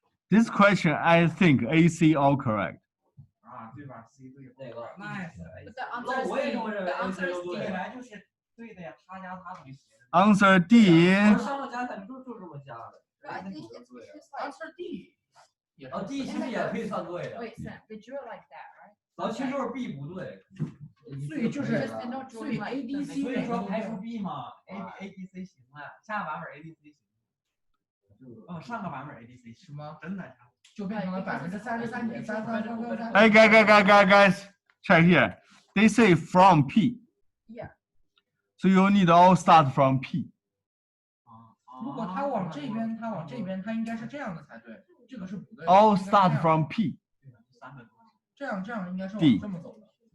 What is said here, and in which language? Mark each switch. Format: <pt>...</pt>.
<en>This question I think AC all correct.</en> <zh>啊，对吧 ？C 对。那个</zh> <en>nice。</en> <zh>那我也这么认为 ，A C 都对。本来就是对的呀，他加他怎么写的</zh> <en>Answer D.</en> <zh>上了加肯定就这么加的。</zh> <en>Answer D。</en> <zh>哦 ，D 其实也可以算对的。</zh> <en>Wait, Sam, did you like that, right?</en> <zh>然后其实就是 B 不对。所以就是所以 A B C，所以说排除 B 嘛 ，A B C 行了，下个版本 A B C 行。哦，上个版本 A B C 是吗？真的。就变成了33.333333。</zh> <en>Hey, guys, check here. They say from P. Yeah. So you need all start from P.</en> <zh>如果他往这边，他应该是这样的才对，这个是不对的。</zh> <en>All start from P.</en> <zh>这样应该是往这么走的。</zh>